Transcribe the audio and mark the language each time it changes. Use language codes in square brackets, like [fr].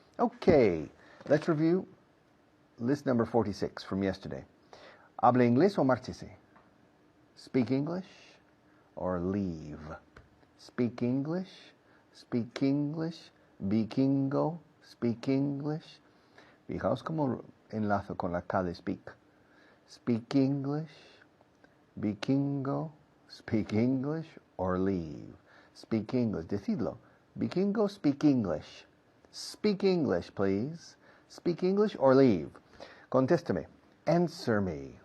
[en] Okay, let's review list number 46 from yesterday. [es] Habla inglés o márchese? [en] Speak English or leave. Speak English, speak English, vikingo, speak English. [es] Fijaos cómo enlazo con la K de speak. [en] Speak English, vikingo, speak English, or leave. Speak English, [es] decidlo. [en] Vikingo, speak English. Speak English, please. Speak English or leave. [es] Contésteme. [en] Answer me.